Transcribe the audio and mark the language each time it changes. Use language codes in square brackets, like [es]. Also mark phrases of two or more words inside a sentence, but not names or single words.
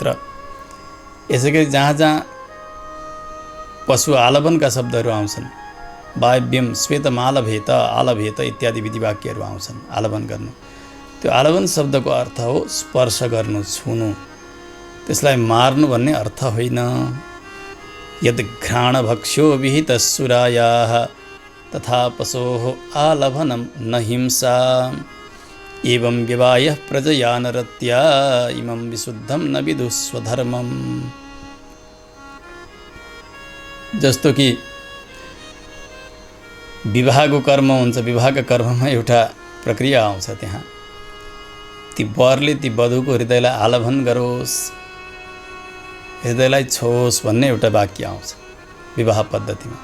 [ne] यसै गरी जहाँ जहाँ पशु आलवनका शब्दहरू आउँछन्, [sa] वायव्यम श्वेतमालभेत, आलभेत [ne] इत्यादि विधिवाक्यहरू आउँछन् आलवन गर्नु। त्यो आलवन शब्दको अर्थ हो स्पर्श गर्नु, छुनु, त्यसलाई मार्नु भन्ने अर्थ होइन। [sa] यद घ्राणभक्ष्यो विहितस्सुरायाः तथा पशोः आलभनं न हिंसा, एवं विवायः प्रजया नरत्या इमं विशुद्धं न विदुस्वधर्मम्। [ne] जस्तो कि विवाहको कर्म हुन्छ, विवाहका कर्ममा एउटा प्रक्रिया आउँछ। त्यहाँ ती वरले ती वधुको हृदयलाई आलभन गरोस्, हृदयलाई छोस् भन्ने एउटा वाक्य आउँछ विवाह पद्धतिमा।